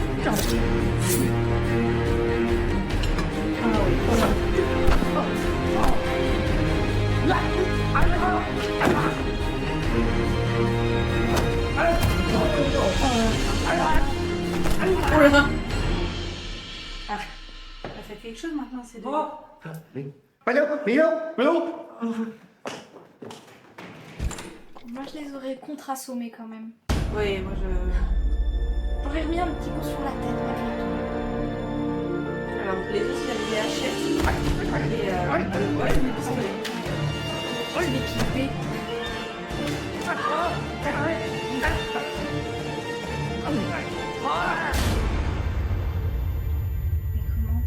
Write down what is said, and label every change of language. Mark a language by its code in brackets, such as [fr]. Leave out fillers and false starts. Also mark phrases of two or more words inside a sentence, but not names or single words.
[fr] Oh là là. Ah, ça fait quelque chose maintenant, c'est de... [th] ไปเร็วหนีเร็วไปเร็ว [fr] Moi, je les aurais contre-assommés quand même. Oui, moi je... J'aurais remis un petit coup sur la tête. Alors, les autres, ils avaient des hachettes. Et ouais, des pistolets. Je l'ai équipé. Mais comment?